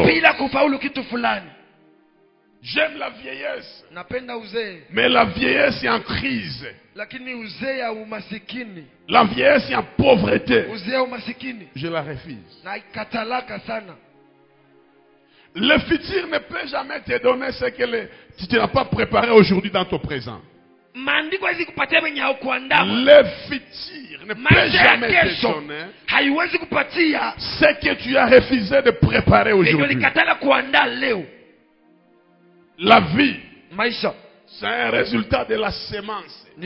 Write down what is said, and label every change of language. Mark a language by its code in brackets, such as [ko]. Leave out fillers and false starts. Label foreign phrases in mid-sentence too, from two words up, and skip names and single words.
[sw] bila kufaulu kitu fulani. [fr] J'aime la vieillesse, [sw] Napenda uzee, [fr] mais la vieillesse est en crise. [sw] lakini uzee ya umasikini, [fr] La vieillesse est en pauvreté. [sw] uzee ya umasikini [fr] Je la refuse. [sw] na ikatalaka sana. [fr] Le futur ne peut jamais te donner ce que tu n'as pas préparé aujourd'hui dans ton présent. Le futur ne peut jamais te donner ce que tu as refusé de préparer aujourd'hui. La vie, c'est un résultat de la sémence.